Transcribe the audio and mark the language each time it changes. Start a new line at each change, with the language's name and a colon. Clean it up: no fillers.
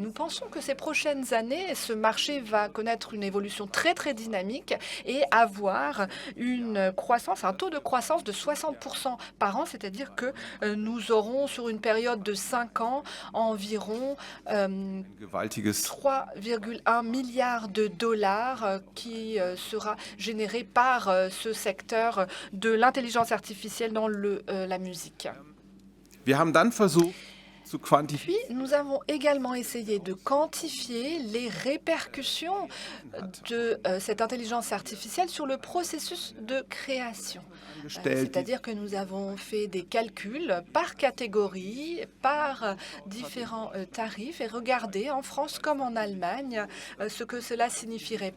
French: Nous pensons que ces prochaines années, ce marché va connaître une évolution très très dynamique et avoir un taux de croissance de 60% par an, c'est-à-dire que nous aurons sur une période de 5 ans environ 3,1 milliards de dollars qui sera généré par ce secteur de l'intelligence artificielle dans la musique.
German: Wir haben dann versucht, zu quantifizieren.
French: Puis, nous avons également essayé de quantifier les répercussions de cette intelligence artificielle sur le processus de création. C'est-à-dire que nous avons fait des calculs par catégorie, par différents tarifs et regardé en France comme en Allemagne ce que cela signifierait.